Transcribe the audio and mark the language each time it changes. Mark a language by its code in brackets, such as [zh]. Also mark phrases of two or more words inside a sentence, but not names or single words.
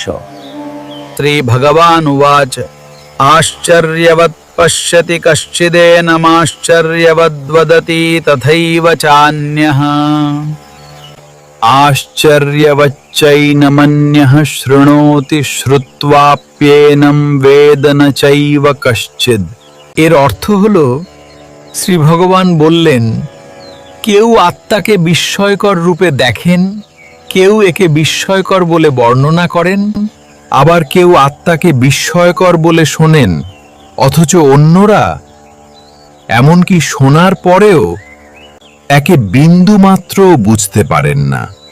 [sa] श्री भगवान उवाच आश्चर्यवत् पश्यति कश्चिदेनमाश्चर्यवद्वदति तथैव चान्यः आश्चर्यवच्चैनमन्यः शृणोति श्रुत्वाप्येनं वेद न चैव कश्चिद्। [bn] এর অর্থ হলো শ্রী ভগবান বললেন, কেউ আত্মাকে বিস্ময়কর রূপে দেখেন, কেউ একে বিস্ময়কর বলে বর্ণনা করেন, আবার কেউ আত্মাকে বিস্ময়কর বলে শোনেন, অথচ অন্যরা এমনকি শোনার পরেও একে বিন্দুমাত্রও বুঝতে পারেন না।